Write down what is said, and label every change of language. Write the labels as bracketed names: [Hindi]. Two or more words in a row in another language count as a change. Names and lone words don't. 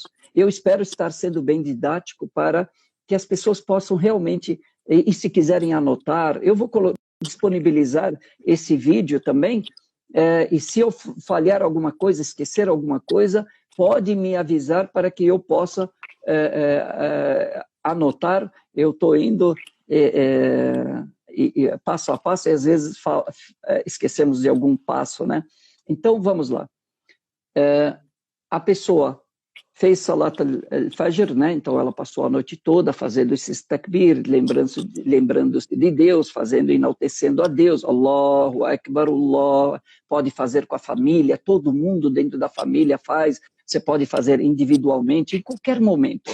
[Portuguese] Eu espero estar sendo bem didático para que as pessoas possam realmente, e se quiserem anotar, eu vou disponibilizar esse vídeo também, e se eu falhar alguma coisa, esquecer alguma coisa, pode me avisar para que eu possa anotar. Eu estou indo passo a passo, e às vezes esquecemos de algum passo, né? Então, vamos lá. A pessoa fez Salat al-Fajr, né? Então ela passou a noite toda fazendo esses takbir, lembrando-se de Deus, enaltecendo a Deus, [Arabic] الله أكبر، الله, [Portuguese] pode fazer com a família, todo mundo dentro da família faz, você pode fazer individualmente, em qualquer momento.